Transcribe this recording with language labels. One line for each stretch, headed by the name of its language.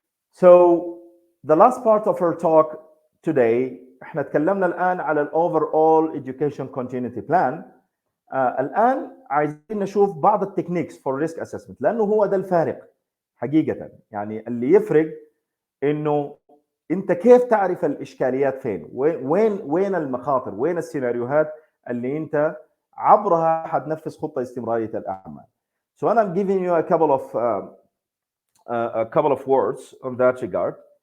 English: So the last part of our talk today,
Arabic: احنا تكلمنا الآن على
English: overall education continuity plan.
Arabic: الآن عايزين نشوف بعض التكنيكس
English: for risk assessment،
Arabic: لأنه هو ده الفارق حقيقة. يعني اللي يفرق إنه أنت كيف تعرف الإشكاليات فين، وين المخاطر، وين السيناريوهات اللي أنت عبرها حتنفذ خطة استمرارية الأعمال.
English: So I'm giving you a couple of words on that regard.